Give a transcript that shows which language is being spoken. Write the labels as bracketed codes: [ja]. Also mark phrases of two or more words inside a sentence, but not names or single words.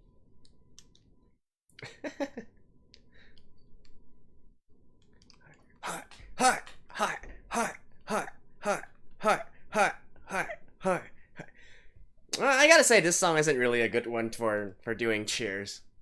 [en] Hi, hi, hi, hi, hi, hi, hi, hi, hi, hi. I gotta say, this song isn't really a good one for doing cheers.